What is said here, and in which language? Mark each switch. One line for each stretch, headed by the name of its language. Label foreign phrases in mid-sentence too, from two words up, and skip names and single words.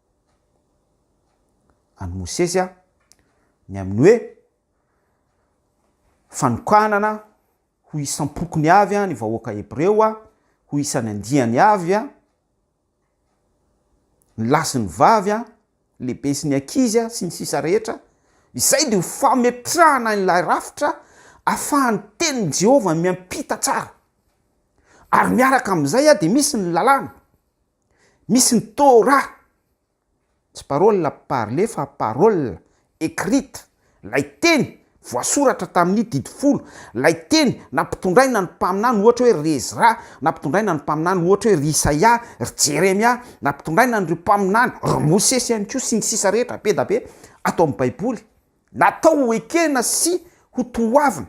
Malagasy: any Mosesy ny amin'ny hoe fanokanana ho isam-pokony avy ny vahoaka hebreo ho isan'ny andiany avy ny lasy ny vavy lehibe sy ny ankizy sy ny sisa rehetra izay dia ho fametrahana n'ilay rafitra ahafahan'ny tenin'i Jehova miampita tsara. Ary miaraka amin'izay dia misy ny lalàna, misy ny Torah, tsy
French: parole parlée
Malagasy: fa
French: parole écrite,
Malagasy: lay teny voasoratra tamin'ny didifolo, lay teny nampitondraina ny mpaminany ohatra hoe Rezra, nampitondraina ny mpaminany ohatra hoe Isaia, Jeremia, nampitondraina ny mpaminany Mosesy ihany koa sy ny sisa rehetra be da be atao amin'ny Baiboly, natao ho ekena sy ho toavina.